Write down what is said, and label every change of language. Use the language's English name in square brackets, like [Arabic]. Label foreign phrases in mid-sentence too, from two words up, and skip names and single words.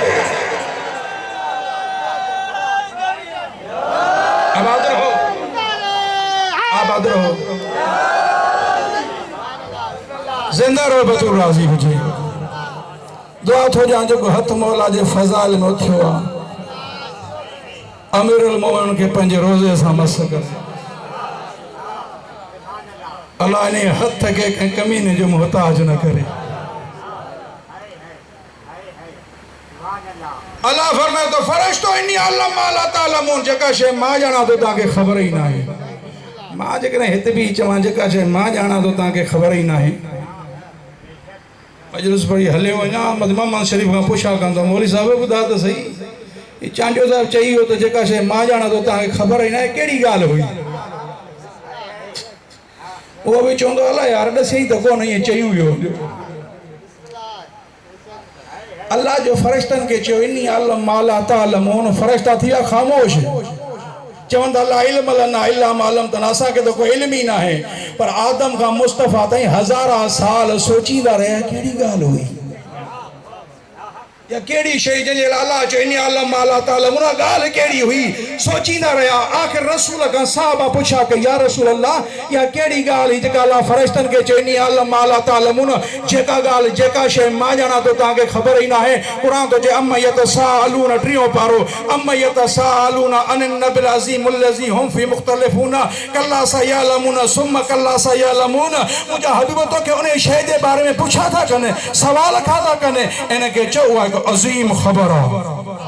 [Sindhi] आबाद रहो आबाद रहो जिंदा रहो बतूर राज़ी हुजे दुआ थो ॾियां जेको हथ मौला जे फज़ाइल में उथियो आहे अमीरुल मोमिनीन खे पंहिंजे रोज़े सां मस करे अल्लाह इन हथ खे कंहिं कमीने जो मुहताज न करे अल्लाह फरमाए तो फरिश्तो [Arabic] إني أعلم ما لا تعلمون [Sindhi] जेका शइ मां ॼाणा थो तव्हांखे ख़बर ई न आहे मां जेकॾहिं हिते बि चवां जेका शइ मां ॼाणा थो तव्हांखे ख़बर ई न आहे मजलिस पढ़ी हले वञा मोहम्मद शरीफ़ खां पुछा कंदो मौलवी साहिब ॿुधा त सही ही चांडियो साहिब चई हो त जेका शइ मां ॼाणा थो तव्हांखे ख़बर ई न आहे कहिड़ी ॻाल्हि हुई उहो बि चवंदो अलाए यार ॾसेई त कोन ईअं चई हुयो अल्लाह जो फरिश्तन के चयो [Arabic] إني أعلم ما لا تعلمون [Sindhi] फरिश्ता थी विया ख़ामोश चवंदा [Arabic] لا علم لنا إلا ما علمتنا [Sindhi] असांखे त कोई इल्म ई न आहे पर आदम खां मुस्तफ़ा ताईं हज़ारा साल सोचींदा रहिया कहिड़ी ॻाल्हि हुई या केड़ी शइ जंहिंजे लाइ अल्लाह चयो [Arabic] إني أعلم ما لا تعلمون [Sindhi] ॻाल्हि कहिड़ी हुई सोचींदा रहिया आख़िर रसूल खां साहबा पुछा कि [Arabic] يا رسول الله [Sindhi] या कहिड़ी ॻाल्हि जेका अल्लाह फरिश्तनि खे चयो [Arabic] إني أعلم ما لا تعلمون [Sindhi] जेका ॻाल्हि जेका शइ मां ॼाणा थो तव्हांखे ख़बर ई न आहे क़ुरान थो चए [Arabic] عم يتساءلون [Sindhi] टियों पारो [Arabic] عم يتساءلون عن النبإ العظيم الذي هم فيه مختلفون كلا سيعلمون ثم كلا سيعلمون [Sindhi] मुंहिंजा हबीब तोखे उन शइ जे बारे में पुछा था कनि सवाल था कनि इनखे चओ आहे अज़ीम ख़बर आहे